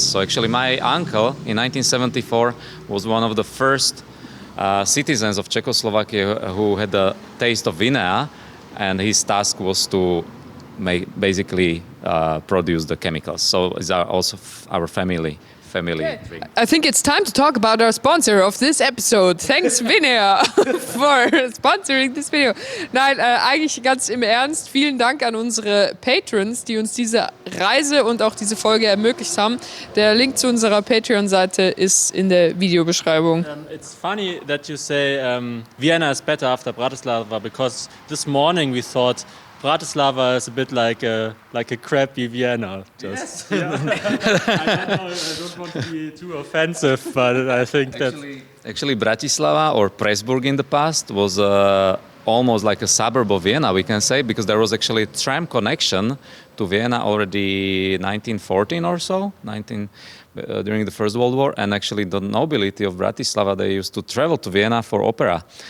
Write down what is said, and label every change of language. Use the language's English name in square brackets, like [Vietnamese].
[English] So actually my uncle in 1974 was one of the first citizens of Czechoslovakia who had the taste of vina, and his task was to basically produce the chemicals. So it's also our family drink. I think it's time to talk about our sponsor of this episode. Thanks, Vinea, for sponsoring this video. [German] Nein, eigentlich ganz im Ernst, vielen Dank an unsere Patrons, die uns diese Reise und auch diese Folge ermöglicht haben. Der Link zu unserer Patreon-Seite ist in der Videobeschreibung. [English] It's funny that you say Vienna is better after Bratislava, because this morning we thought Bratislava is a bit like a crappy Vienna. Just. Yes. I don't want to be too offensive, but I think Actually, Bratislava or Pressburg in the past was almost like a suburb of Vienna, we can say, because there was actually a tram connection to Vienna already 1914 or so, during the First World War, and actually the nobility of Bratislava, they used to travel to Vienna for opera.